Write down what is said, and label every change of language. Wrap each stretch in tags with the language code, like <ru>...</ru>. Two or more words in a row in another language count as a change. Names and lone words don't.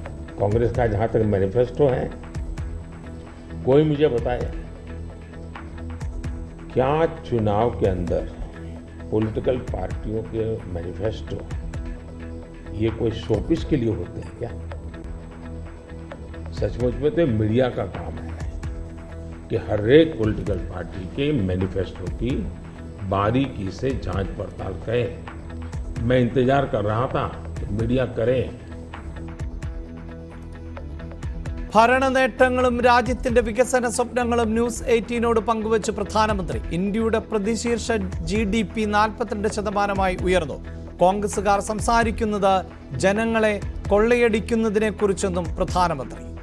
<hi>कांग्रेस का जहाँ तक मैनिफेस्टो है, कोई मुझे बताए क्या चुनाव के अंदर पॉलिटिकल पार्टियों के मैनिफेस्टो ये कोई शोपीस के लिए होते हैं क्या? सचमुच में तो मीडिया का काम है कि हर एक पॉलिटिकल पार्टी के मैनिफेस्टो की बारीकी से जांच पड़ताल करें. मैं इंतजार कर रहा था कि मीडिया करे.</hi> <ml>ഭരണ നേട്ടങ്ങളും രാജ്യത്തിന്റെ വികസന സ്വപ്നങ്ങളും ന്യൂസ് 18നോട് പങ്കുവച്ച് പ്രധാനമന്ത്രി. ഇന്ത്യയുടെ പ്രതിശീർഷ GDP 42% ഉയർന്നു. കോൺഗ്രസുകാർ സംസാരിക്കുന്നത് ജനങ്ങളെ കൊള്ളയടിക്കുന്നതിനെ കുറിച്ചെന്നും പ്രധാനമന്ത്രി.</ml>